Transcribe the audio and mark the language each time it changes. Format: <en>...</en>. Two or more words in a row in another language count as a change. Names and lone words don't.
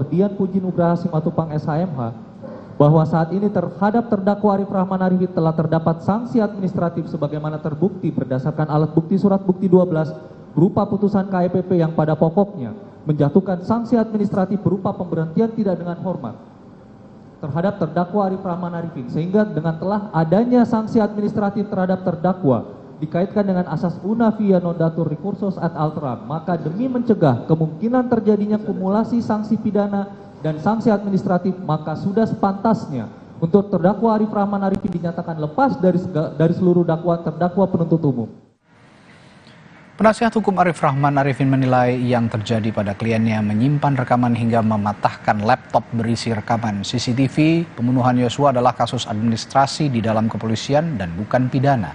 <id>Dian Puji Nugraha Simatupang SHMH bahwa saat ini terhadap terdakwa Arif Rahman Arifin telah terdapat sanksi administratif sebagaimana terbukti berdasarkan alat bukti surat bukti 12 berupa putusan KPP yang pada pokoknya menjatuhkan sanksi administratif berupa pemberhentian tidak dengan hormat terhadap terdakwa Arif Rahman Arifin, sehingga dengan telah adanya sanksi administratif terhadap terdakwa dikaitkan dengan asas</id> <la>una via non datur recursus ad alteram,</la> <id>maka demi mencegah kemungkinan terjadinya kumulasi sanksi pidana dan sanksi administratif, maka sudah sepantasnya untuk terdakwa Arif Rahman Arifin dinyatakan lepas dari seluruh dakwaan terdakwa penuntut umum. Penasihat hukum Arif Rahman Arifin menilai yang terjadi pada kliennya menyimpan rekaman hingga mematahkan laptop berisi rekaman CCTV pembunuhan Yosua adalah kasus administrasi di dalam kepolisian dan bukan pidana.</id>